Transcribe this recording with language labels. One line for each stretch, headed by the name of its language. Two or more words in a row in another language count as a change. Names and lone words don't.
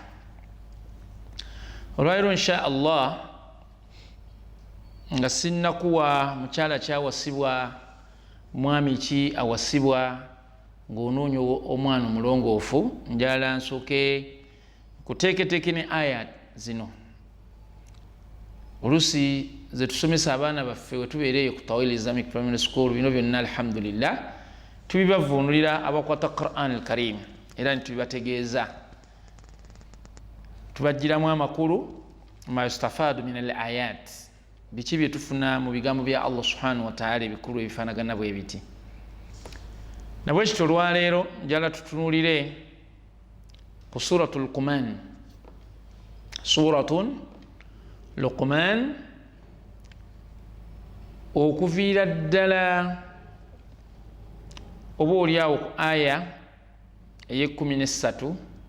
Ganda: Olwaliro
Arabic: إن شاء الله
Ganda: nga sinnakuwa mukyala kyawasibwa, mwami ki awasibwa ng'onoonya omwana omulongoofu, njala nsooke kuteeketeeke ne aya zino oluusi ze tusomesa abaana baffe we tubeereyo ku Tawil Islamic Primary School. Bino byonna alhamdulillah tubibavuunulira abakwata
Arabic: القرآن الكريم
Ganda: era nitubibategeeza, tubagiramu amakulu
Arabic: ما يستفاد من الآيات,
Ganda: biki bye tufuna mu bigambo bya Allah
Arabic: سبحانه وتعالى
Ganda: ebikulu ebifaanagana bwe biti. Nabwe kityo olwaleero njala tutunulire ku suratul Luqman. Suratun Luqman okuviira ddala oba oliawo ku aya ey'13